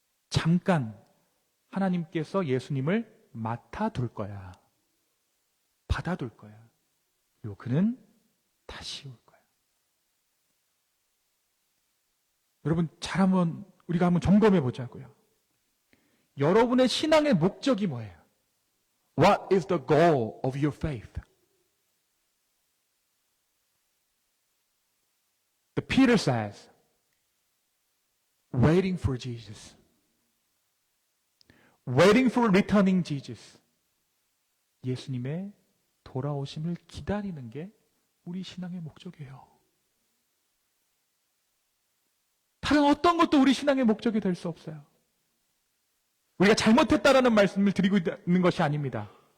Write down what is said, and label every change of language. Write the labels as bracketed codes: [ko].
[ko] 잠깐 하나님께서 예수님을 맡아둘 거야. 받아둘 거야. 그리고 그는 다시 올 거야. 여러분, 우리가 한번 점검해 보자고요. 여러분의 신앙의 목적이 뭐예요? [en] What is the goal of your faith? Peter says, waiting for Jesus. waiting for returning Jesus. [ko] 예수님의 돌아오심을 기다리는 게 우리 신앙의 목적이에요. 다른 어떤 것도 우리 신앙의 목적이 될 수 없어요. 우리가 잘못했다라는 말씀을 드리고 있는 것이 아닙니다.